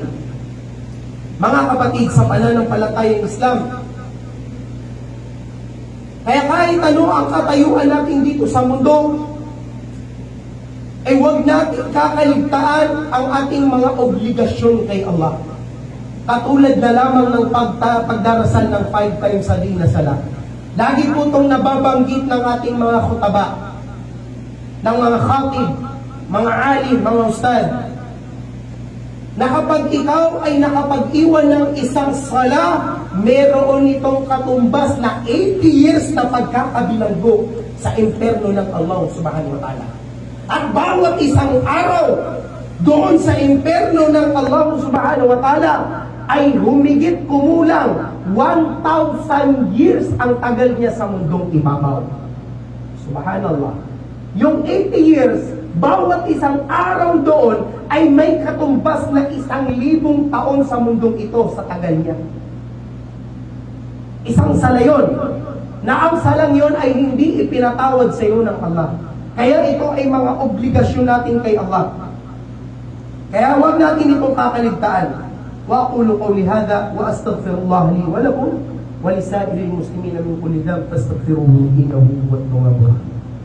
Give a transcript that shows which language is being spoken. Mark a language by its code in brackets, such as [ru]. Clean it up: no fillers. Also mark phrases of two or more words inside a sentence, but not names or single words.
[tl] Mga kapatid, sa pananampalatayang Islam, kaya kahit ano ang katayuan natin dito sa mundo, ay huwag natin kakaligtaan ang ating mga obligasyon kay Allah. Katulad na lamang ng pagdarasal ng 5 [en] times a day [tl] na sala. Lagi po itong nababanggit ng ating mga khutaba, ng mga khatib, mga alim, mga ustad, na kapag ikaw ay nakapag-iwan ng isang sala, meron itong katumbas na 80 years na pagkakabilanggo sa imperno ng Allah [ar] سبحانه وتعالى. [tl] At bawat isang araw doon sa imperno ng Allah [ar] سبحانه وتعالى [tl] ay humigit kumulang 1,000 years ang tagal niya sa mundong ibabaw. Subhanallah. Yung 80 years, bawat isang araw doon ay may katumbas na 1,000 taon sa mundong ito sa tagal niya. Isang sala yun, na ang salang yun ay hindi ipinatawad sa iyo ng Allah. Kaya ito ay mga obligasyon natin kay Allah. Kaya huwag natin itong kakaligtaan. [ar] وأقول قولي هذا وأستغفر الله لي ولكم ولسائر المسلمين من كل ذنب فاستغفروه إنه هو الغفور الرحيم.